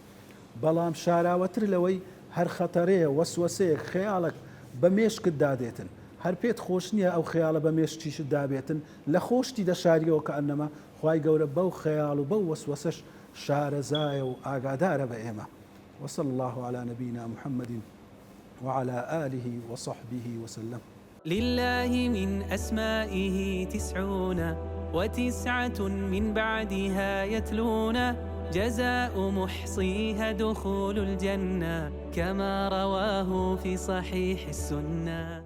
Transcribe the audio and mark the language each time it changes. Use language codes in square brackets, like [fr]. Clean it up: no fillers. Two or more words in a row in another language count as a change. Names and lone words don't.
[ckb] بەڵام شاراوەتر لەوەی هەر خەتەرەیە، وەسوەسەیەک، خەیاڵێک بە مێشکت دادێتن، هەر پێت خۆش نییە ئەو خەیاڵە بە مێشکیشت دابێتن، لە خۆشتی دەشاریەوە کە ئەنەما خوای گەورە بەو خەیاڵ و بەو وەسوەسەش شارەزایە و ئاگادارە بە ئێمە. [ar] وصلى الله على نبينا محمد وعلى آله وصحبه وسلم. لله من أسمائه 99 من بعدها يتلون، جزاء محصيها دخول الجنة كما رواه في صحيح السنة.